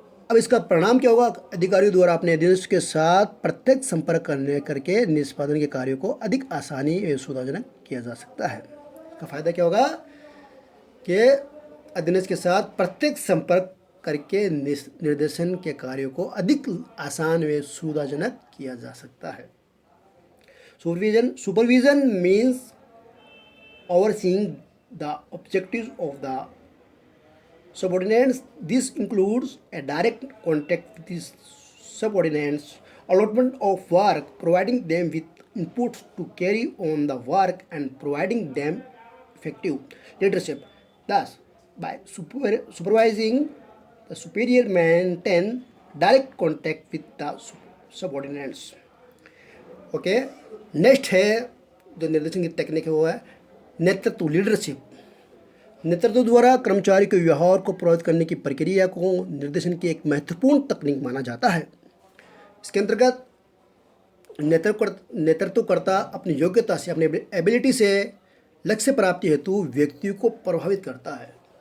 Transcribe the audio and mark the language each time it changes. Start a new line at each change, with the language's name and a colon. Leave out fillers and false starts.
Hindi: अब इसका परिणाम क्या होगा, अधिकारियों द्वारा अपने अधीनस्थ के साथ प्रत्यक्ष संपर्क करके निष्पादन के कार्यों को अधिक आसानी एवं सुविधाजनक किया जा सकता है। इसका फायदा क्या होगा कि अधीनस्थ के साथ प्रत्यक्ष संपर्क करके निर्देशन के कार्यों को अधिक आसान व सुविधाजनक किया जा सकता है।
English: Supervision means overseeing the objectives of the subordinates. This includes a direct contact with these subordinates, allotment of work, providing them with inputs to carry on the work, and providing them effective leadership. Thus, by supervising, the superior maintain direct contact with the subordinates.
Hindi: Okay, next है जो निर्देशन की technique है वो है नेतृत्व, leadership. नेतृत्व द्वारा कर्मचारी के व्यवहार को प्रभावित करने की प्रक्रिया को निर्देशन की एक महत्वपूर्ण तकनीक माना जाता है। इसके अंतर्गत नेतृत्वकर्ता अपनी योग्यता से, अपनी एबिलिटी से लक्ष्य प्राप्ति हेतु व्यक्तियों को प्रभावित करता है।